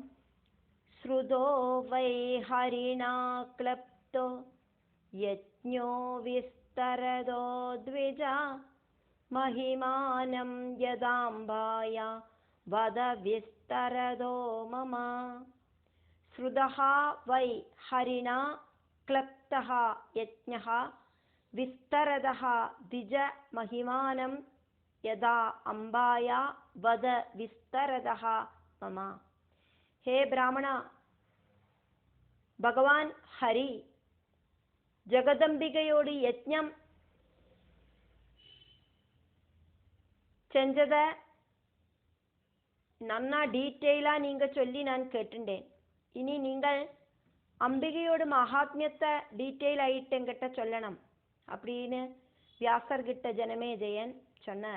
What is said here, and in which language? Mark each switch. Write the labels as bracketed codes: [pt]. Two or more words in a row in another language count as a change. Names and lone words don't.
[sa] श्रुतो वै हरिणा क्लृप्तो यज्ञो विस्तरतो द्विजा महिमानं यथाम्बाया वद विस्तरतो मम. श्रुतः वै हरिणा क्लृप्तः यज्ञः विस्तरतः द्विज महिमानं यथा अम्बाया वद विस्तरतः मम. [ml] ഹേ ബ്രാഹ്മണ, ഭഗവാൻ ഹരി ജഗദംബികയോട് യജ്ഞം [ta] செஞ்சத நன்னா டீட்டெயிலா நீங்க சொல்லி நான் கேட்டுட்டேன். இனி நீங்கள் அம்பிகையோட மகாத்மியத்தை டீட்டெயில் ஆயிட்டு என்கிட்ட சொல்லணும் அப்படின்னு வியாசர்கிட்ட ஜனமேஜயன் சொன்னார்.